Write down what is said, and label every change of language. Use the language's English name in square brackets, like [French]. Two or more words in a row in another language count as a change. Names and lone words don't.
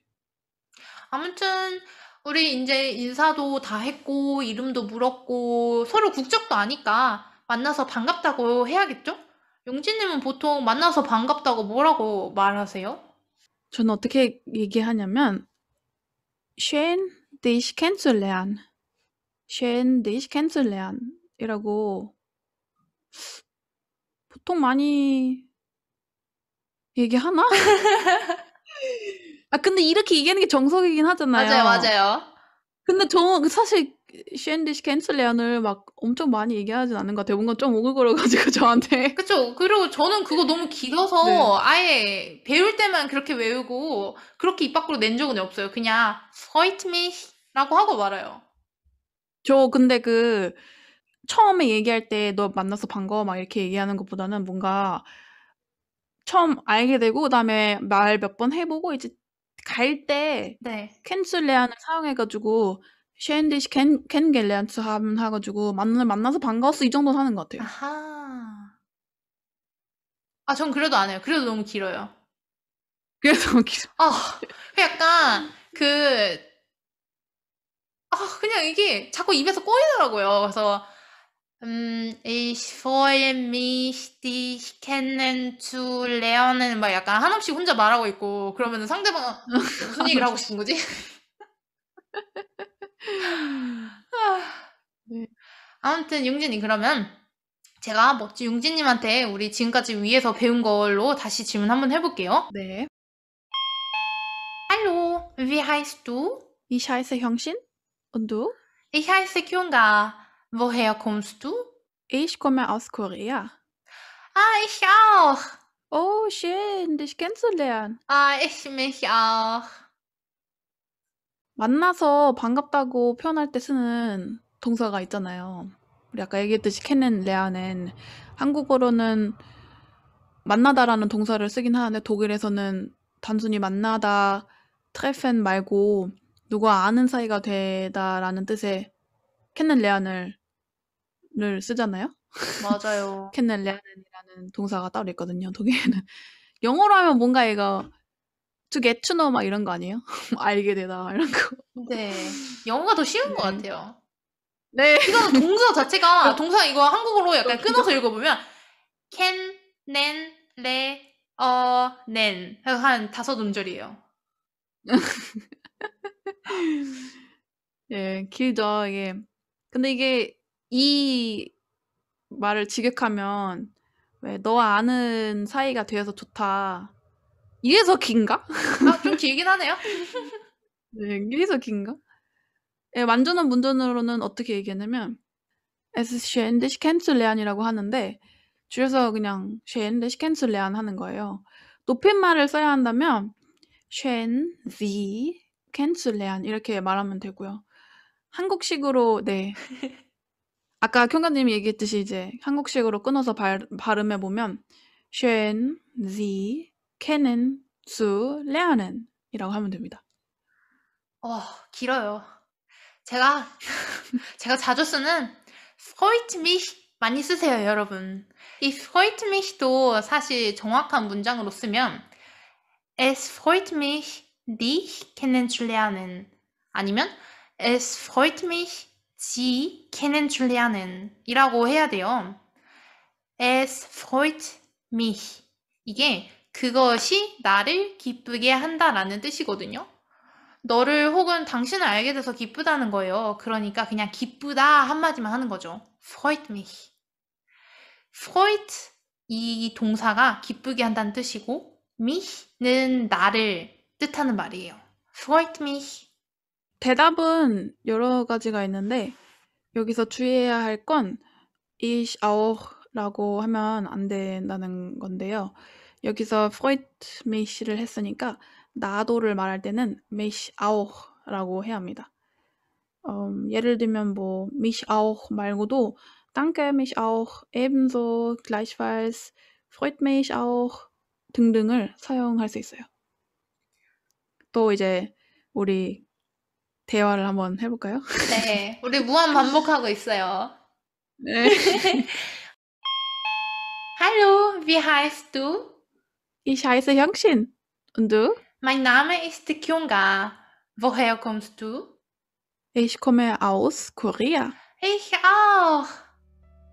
[Korean] 아무튼 우리 인제 인사도 다 했고 이름도 물었고 서로 국적도 아니까 만나서 반갑다고 해야겠죠? 용진님은 보통 만나서 반갑다고 뭐라고 말하세요? 저는 어떻게 얘기하냐면 [German] schön dich kennenzulernen. schön dich kennenzulernen [Korean] 이라고 보통 많이 얘기하나? 아 근데 이렇게 얘기하는 게 정석이긴 맞아요, 하잖아요. 맞아요. 근데 저 사실 [German] schön dich kennenzulernen [Korean] 막 엄청 많이 얘기하진 않는 것 같아요. 뭔가 좀 오글거려 가지고 저한테. 그쵸. 그리고 저는 그거 너무 네. 길어서 아예 배울 때만 그렇게 외우고 그렇게 입 밖으로 낸 적은 없어요. 그냥 [German] freut mich [Korean] 라고 하고 말아요. 저 근데 처음에 얘기할 때 "너 만나서 반가워." 막 이렇게 얘기하는 것보다는 뭔가 처음 알게 되고 그다음에 말 몇 번 해 보고 이제 갈 때 네. kennenlernen 사용해 가지고 [German] schön dich kennengelernt zu haben [Korean] 해 가지고 만나서 반가웠어 이 정도는 하는 것 같아요. 아하. 아 전 그래도 안 해요. 그래도 너무 길어요. 그래서 계속 그 약간 그냥 이게 자꾸 입에서 꼬이더라고요. 그래서 [German] ich freue mich, dich kennenzulernen [Korean] 막 약간 한없이 혼자 말하고 있고 그러면은 상대방은 무슨 얘기를 하고 싶은 거지? 네. 아무튼 융진님 그러면 제가 멋진 융진님한테 우리 지금까지 위에서 배운 걸로 다시 질문 한번 해볼게요. 네. [German] Hallo, wie heißt du? Ich heiße Hyungshin und du? Ich heiße Kyunga. Woher kommst du? Ich komme aus Korea. Ich auch. Oh, schön, dich kennenzulernen. Ich mich auch. [Korean] 만나서 반갑다고 표현할 때 쓰는 동사가 있잖아요. 우리 아까 얘기했듯이 kennenlernen. 한국어로는 만나다라는 동사를 쓰긴 하는데 독일에서는 단순히 만나다, treffen 말고 누가 아는 사이가 되다라는 뜻의 kennenlern을 쓰잖아요. 맞아요. kennenlernen이라는 동사가 따로 있거든요. 독일에는. 영어로 하면 뭔가 이거 [English] to get to know [Korean] 막 이런 거 아니에요? 알게 되다 이런 거. 네. 영어가 더 쉬운 것 네. 같아요. 네. 이거는 동사 자체가 동사 이거 한국어로 약간 너무 끊어서 읽어보면 can, nen, le, nen 해서 한 5음절이에요. 예, 길죠, 이게. 근데 이게 이 말을 직역하면 왜 "너와 아는 사이가 되어서 좋다." 이래서 긴가? 좀 길긴 하네요. 네, 이래서 긴가? 예, 완전한 문전으로는 어떻게 얘기하냐면 [German] "Es ist schön, dich kennenzulernen" [Korean] 이라고 하는데 줄여서 그냥 [German] schön, dich kennenzulernen [Korean] 하는 거예요. 높임말을 써야 한다면 [German] schön, Sie kennenzulernen [Korean] 이렇게 말하면 되고요. 한국식으로 네. 아까 쿄가님이 얘기했듯이 이제 한국식으로 끊어서 발음해 보면 [German] schön, Sie kennenzulernen [Korean] 이라고 하면 됩니다. 길어요. 제가 자주 쓰는 [German] freut mich [Korean] 많이 쓰세요, 여러분. [German] 이 freut mich도 [Korean] 사실 정확한 문장으로 쓰면 [German] Es freut mich, dich kennenzulernen 아니면 Es freut mich, Sie kennenzulernen [Korean] 이라고 해야 돼요. [German] Es freut mich [Korean] 이게 그것이 나를 기쁘게 한다라는 뜻이거든요. 너를 혹은 당신을 알게 돼서 기쁘다는 거예요. 그러니까 그냥 기쁘다 한마디만 하는 거죠. [German] freut mich. [Korean] freut 이 동사가 기쁘게 한다는 뜻이고 mich는 나를 뜻하는 말이에요. [German] freut mich. [Korean] 대답은 여러 가지가 있는데 여기서 주의해야 할 건 [German] ich auch [Korean] 라고 하면 안 된다는 건데요. 여기서 [German] freut mich [Korean] 를 했으니까 나도를 말할 때는 [German] mich auch [Korean] 라고 해야 합니다. 예를 들면 뭐 [German] mich auch 말고도 danke mich auch, ebenso, gleichfalls, freut mich auch [Korean] 등등을 사용할 수 있어요. 또 이제 우리 대화를 한번 해 볼까요? 네, 우리 무한 반복하고 있어요. 네. [German] Hallo, wie heißt du? Ich heiße Hyungshin. Und du? Mein Name ist Kyunga. Woher kommst du? Ich komme aus Korea. Ich auch.